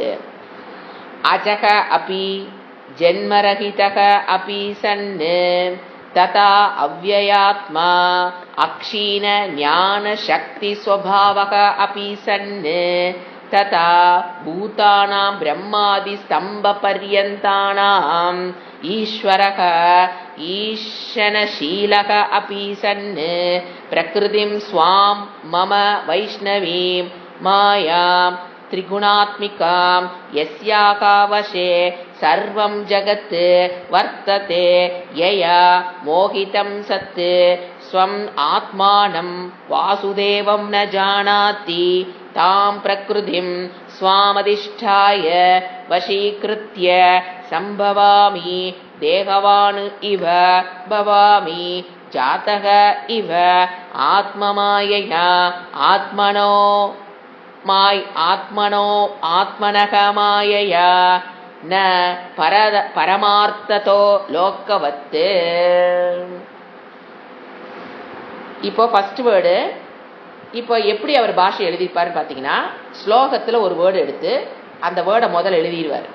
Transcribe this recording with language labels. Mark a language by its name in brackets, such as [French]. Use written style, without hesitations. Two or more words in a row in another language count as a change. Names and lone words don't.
[Sanskrit] अजः अपि जन्मरहितः अपि सन् तथा अव्ययात्मा अक्षीण ज्ञान शक्ति स्वभावः अपि सन् तथा भूतानां ब्रह्मादि स्तम्ब पर्यन्तानां ईश्वरः ईशनशीलः अपि सन् प्रकृतिं स्वां मम वैष्णवीं मायां त्रिगुणात्मिकां यस्याका वशे सर्वं जगत् वर्तते यया मोहितं सत् स्वम् आत्मानं वासुदेवं न जानाति तां प्रकृतिं स्वामधिष्ठाय वशीकृत्य सम्भवामि देहवान् इव भवामि जातः इव आत्ममायया आत्मनः मायया न परमार्थतः लोकवत्. [Tamil] இப்போ [English] first word, [Tamil] இப்போ எப்படி அவர் பாஷை எழுதியிருப்பாருன்னு பார்த்தீங்கன்னா, ஸ்லோகத்தில் ஒரு வேர்டு எடுத்து அந்த வேர்டை முதல்ல எழுதிடுவார்.